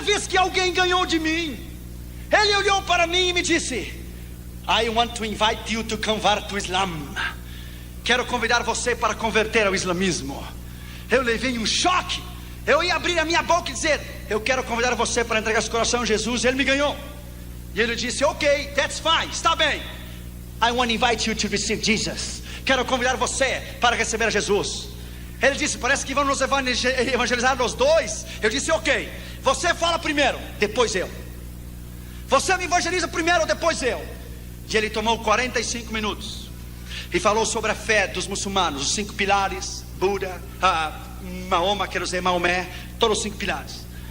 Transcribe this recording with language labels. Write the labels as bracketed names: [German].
[Portuguese] Que alguém ganhou de mim. Ele olhou para mim e me disse: [English] I want to invite you to convert to Islam. [Portuguese] Quero convidar você para converter ao islamismo. Eu levei um choque. Eu ia abrir a minha boca e dizer: eu quero convidar você para entregar seu coração a Jesus. Ele me ganhou. E ele disse: [English] ok, that's fine, [Portuguese] está bem. [English] I want to invite you to receive Jesus. [Portuguese] Quero convidar você para receber a Jesus. Ele disse: parece que vão nos evangelizar nós dois. Eu disse: ok, você fala primeiro, depois eu. Você me evangeliza primeiro, depois eu. E ele tomou 45 minutos e falou sobre a fé dos muçulmanos, os 5 pilares: Buda, Mahoma, quero dizer Maomé, todos os 5 pilares.